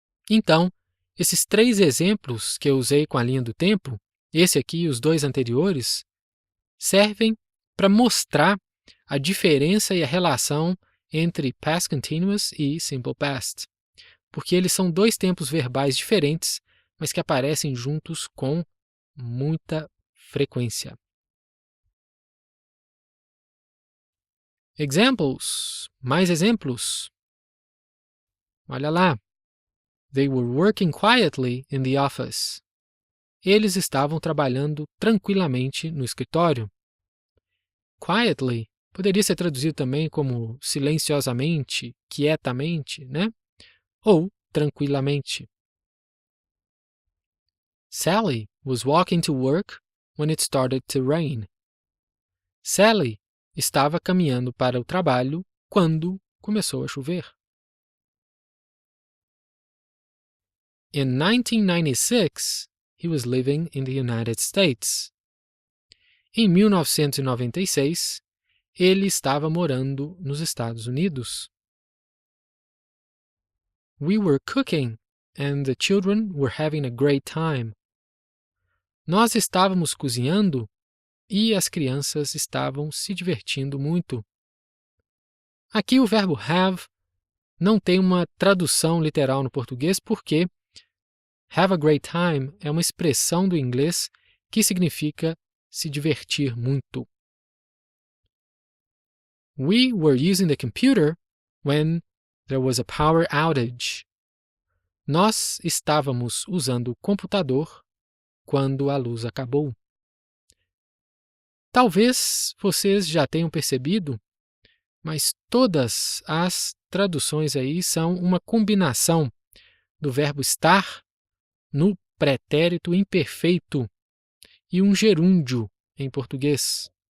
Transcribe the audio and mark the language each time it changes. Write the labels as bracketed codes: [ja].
[pt] Então, esses três exemplos que eu usei com a linha do tempo, esse aqui e os dois anteriores, servem para mostrar a diferença e a relação entre past continuous e simple past, porque eles são dois tempos verbais diferentes, mas que aparecem juntos com muita frequência. [en] Examples, [pt] mais exemplos. Olha lá. [en] They were working quietly in the office. [pt] Eles estavam trabalhando tranquilamente no escritório. Quietly poderia ser traduzido também como silenciosamente, quietamente, né? Ou tranquilamente. [en] Sally was walking to work when it started to rain. [pt] Sally estava caminhando para o trabalho quando começou a chover. [en] In 1996, he was living in the United States. [pt] Em 1996, ele estava morando nos Estados Unidos. [en] We were cooking and the children were having a great time. [pt] Nós estávamos cozinhando e as crianças estavam se divertindo muito. Aqui o verbo have não tem uma tradução literal no português porque [en] have a great time [pt] é uma expressão do inglês que significa se divertir muito. We were using the computer when there was a power outage. Nós estávamos usando o computador quando a luz acabou. Talvez vocês já tenham percebido, mas todas as traduções aí são uma combinação do verbo estar no pretérito imperfeito e um gerúndio em português.